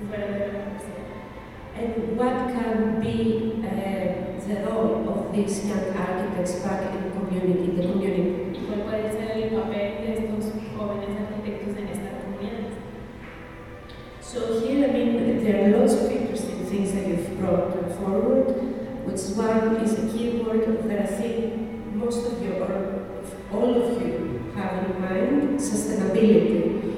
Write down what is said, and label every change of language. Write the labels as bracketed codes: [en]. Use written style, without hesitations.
[en] And what can be the role of these young architects back in the community? [es] ¿Cuál puede ser el papel de estos jóvenes arquitectos en esta comunidad? [en] So here, I mean, there are lots of interesting things that you've brought forward, which one is a key word that I think most of you, or all of you, have in mind, sustainability.